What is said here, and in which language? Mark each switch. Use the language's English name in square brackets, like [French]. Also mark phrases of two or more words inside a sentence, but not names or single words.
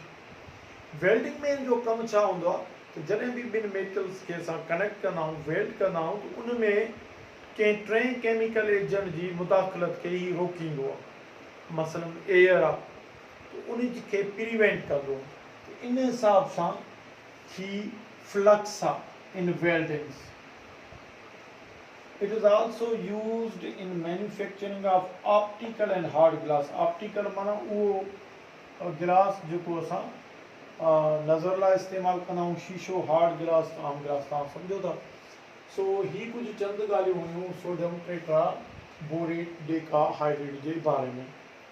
[Sindhi] वेल्डिंग में जो कम छा होंदो आहे त जॾहिं बि ॿिनि मेटल्स खे असां कनेक्ट कंदा आहियूं वेल्ड कंदा आहियूं त उन में कंहिं टे [English] chemical agent [Sindhi] जी मुदाख़लत खे ई रोकींदो आहे। मसलन एयर आहे त उन खे प्रिवेंट कंदो, त इन हिसाब सां ही फ्लक्स आहे इन वेल्डिंग्स। [English] It is also used in manufacturing of optical and hard glass। [Sindhi] optical माना उहो गिलास जेको असां नज़र लाइ इस्तेमालु कंदा आहियूं, शीशो, [English] hard glass, [Sindhi] आम गिलास, तव्हां सम्झो था। सो ही कुझु चंद ॻाल्हियूं हुयूं [English] sodium tetraborate decahydrate [Sindhi] जे बारे में।